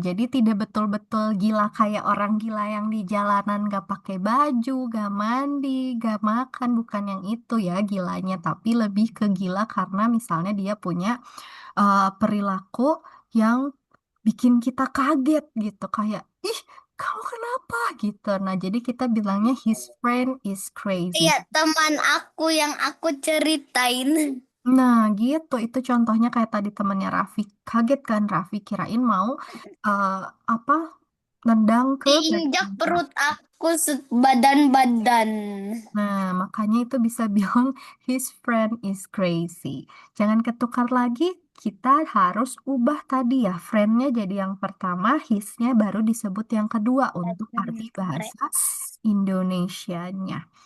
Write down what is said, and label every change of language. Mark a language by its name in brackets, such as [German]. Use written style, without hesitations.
[Indonesian] Jadi tidak betul-betul gila kayak orang gila yang di jalanan gak pakai baju, gak mandi, gak makan. Bukan yang itu ya gilanya. Tapi lebih ke gila karena misalnya dia punya perilaku yang bikin kita kaget gitu. Kayak, ih kamu kenapa gitu. Nah, jadi kita bilangnya [English] his friend is crazy. [Indonesian] Iya, teman aku yang aku ceritain Nah, gitu. Itu contohnya kayak tadi temennya Raffi. Kaget kan Raffi kirain mau eh, apa nendang ke diinjak badan perut Raffi. aku badan-badan. Nah, makanya itu bisa bilang [English] his friend is crazy. [Indonesian] Jangan ketukar lagi. Kita harus ubah tadi ya. Friendnya jadi yang pertama, hisnya baru disebut yang kedua untuk arti bahasa Indonesianya.